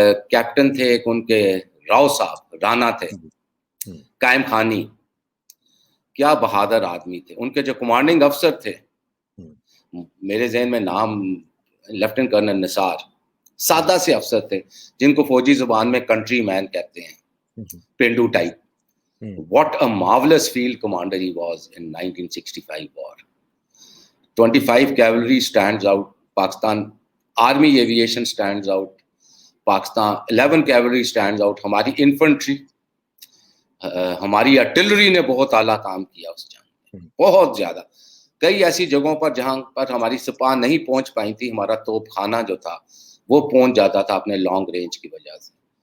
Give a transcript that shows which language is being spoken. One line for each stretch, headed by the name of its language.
Urdu: Captain تھے ایک ان کے راؤ صاحب, رانا تھے, قائم خانی, کیا بہادر آدمی تھے. ان کے جو کمانڈنگ افسر تھے, میرے ذہن میں نام لیفٹیننٹ کرنل نثار, سادہ سے افسر تھے جن کو فوجی زبان میں کنٹری مین کہتے ہیں, پینڈو type.
English: What a marvelous field commander he was in 1965 war. 25 cavalry stands out. Pakistan Army aviation stands out.
Urdu: Pakistan 11
English: cavalry stands out,
Urdu: ہماری انفنٹری, ہماری آرٹلری نے بہت اعلیٰ کام کیا اس جنگ میں, بہت زیادہ. کئی ایسی جگہوں پر جہاں پر ہماری سپاہ نہیں پہنچ پائی تھی, ہمارا توپ خانہ جو تھا وہ پہنچ جاتا تھا اپنے لانگ رینج کی وجہ سے.